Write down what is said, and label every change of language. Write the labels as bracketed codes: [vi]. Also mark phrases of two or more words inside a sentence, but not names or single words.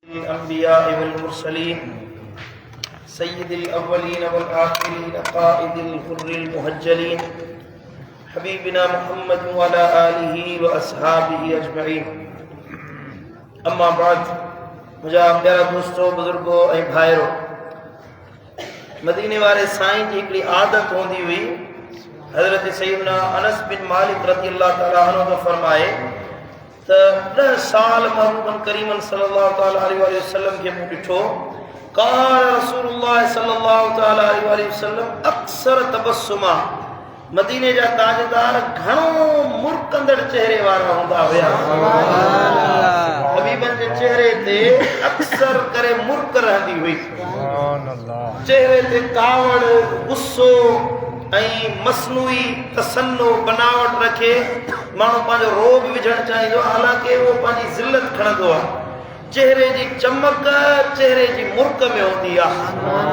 [ar] الأنبياء والمرسلين سيد الأولين والآخرين قائد الغر المهجلين حبيبنا محمد وعلى آله وأصحابه أجمعين أما بعد [sd] मुझा प्यारा दोस्तों बुजुर्गो ऐं भाइरो मदीने वारे साईं जी हिकिड़ी आदत हूंदी हुई हज़रत सैयदना अनस बिन मालिक [ar] رضي الله تعالى عنه [sd] तो फरमाए त 10 साल महबूबन करीमन [ar] صلى الله تعالى عليه وسلم [sd] के मूं ॾिठो [ar] قال رسول الله صلى الله تعالى عليه وسلم أكثر تبسما [sd] मदीने जा ताजदार घणो मुरकंदड़ चेहरे वारा हूंदा हुया हबीबन जे चेहरे ते अक्सर करे मुर्क रहंदी हुई चेहरे ते कावड़ गुस्सो ऐं मसनूई तसन्नो बनावट रखे माण्हू पंहिंजो रोब विझणु चाहींदो हालांकि उहो पंहिंजी ज़िल्लत खणंदो आहे चेहरे जी चमक चेहरे जी मुर्क में हूंदी आहे